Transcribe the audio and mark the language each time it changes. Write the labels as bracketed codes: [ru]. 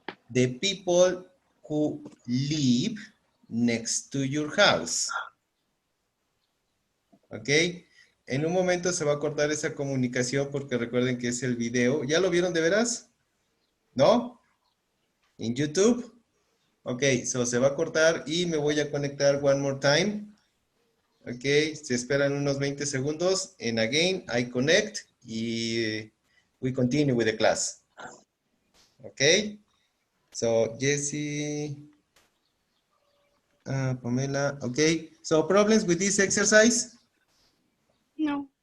[en] the people who live next to your house. ¿Ok? [es] En un momento se va a cortar esa comunicación porque recuerden que es el video. ¿Ya lo vieron de veras? ¿No? ¿En YouTube? Ok, so se va a cortar y me voy a conectar [en] one more time. [es] Ok, se esperan unos 20 segundos. [en] And again, I connect y we continue with the class. Ok, so Jessie, Pamela, ok. So problems with this exercise? No.